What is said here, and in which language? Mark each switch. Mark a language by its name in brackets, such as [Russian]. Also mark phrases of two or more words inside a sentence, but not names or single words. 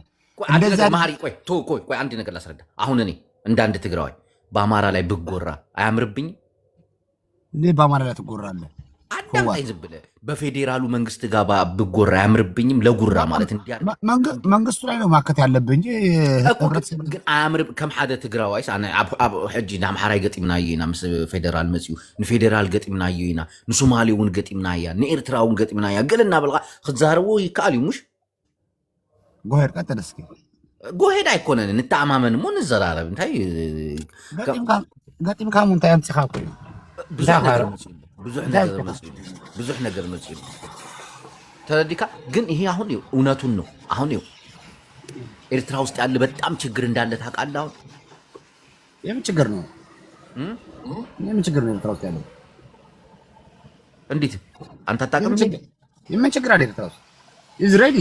[Amharic] ማሪ ቆይ አንድ ነገር ላስረዳ። አሁን እኔ እንደ አንድ ትግራዋይ በአማራ ላይ ብጎራ አያምርብኝም? እንዴ በአማራ ላይ ትጎራለህ? አዳምጠኝ ዝም ብለህ በፌዴራሉ መንግስት ጋር ብጎራ አያምርብኝም። ለጉራ ማለት መንግስቱ ላይ ነው ማከት ያለብህ እንጂ ግን አያምርብ [Tigrinya] ከም ሓደ ትግራዋይስ ኣነ ኣብ ሕጂ ንኣምሓራይ ገጢምናዮ ኢና ምስ ፌደራል መፅኡ ንፌደራል ገጢምናዮ ኢና ንሶማሌ እውን ገጢምና እያ ንኤርትራ እውን ገጢምና እያ ገለ እናበልካ ክትዛረቦ ይከኣል እዩ ሙሽ [English] go ahead [Amharic] ቀጥል እስኪ [English] go ahead [Tigrinya] ኣይኮነን ንተኣማመን እሞ ንዘራረብ እንታይ ገጢምካ እንታይ ኣምፂኻ እኮ እዩ ብዙሕ ነገር መፅኡ ተረዲካ [Amharic] ግን ይሄ አሁን እውነቱን ነው። አሁን ኤርትራ ውስጥ ያለ በጣም ችግር እንዳለ ታውቃለህ። አሁን የምን ችግር ነው? የምን ችግር ነው ኤርትራ ውስጥ ያለው? እንዴት አንተ አታውቅም? የምን ችግር አለ ኤርትራ ውስጥ? ኢዝራኤል